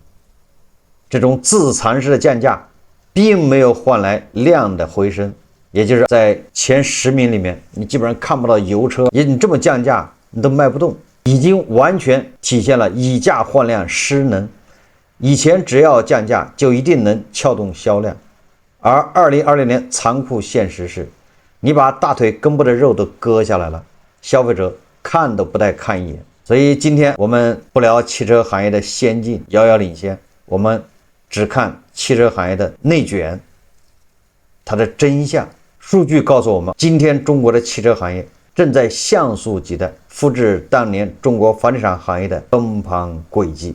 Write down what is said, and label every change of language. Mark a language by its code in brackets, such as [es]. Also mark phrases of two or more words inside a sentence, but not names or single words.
[zh] 這種自殘式的降價並沒有換來量的回升，也就是在前10名裡面，你基本上看不到油車，你這麼降價你都賣不动，已經完全体現了以价换量失能。以前只要降價就一定能撬动銷量，而2020年殘酷現實是，你把大腿根部的肉都割下來了，消費者看都不带看一眼。所以今天我們不聊汽車行業的先進遙遙領先，我們只看汽車行業的內卷，它的真相。數據告訴我們，今天中國的汽車行業正在像素級的複製當年中國房地產行業的崩盤軌跡。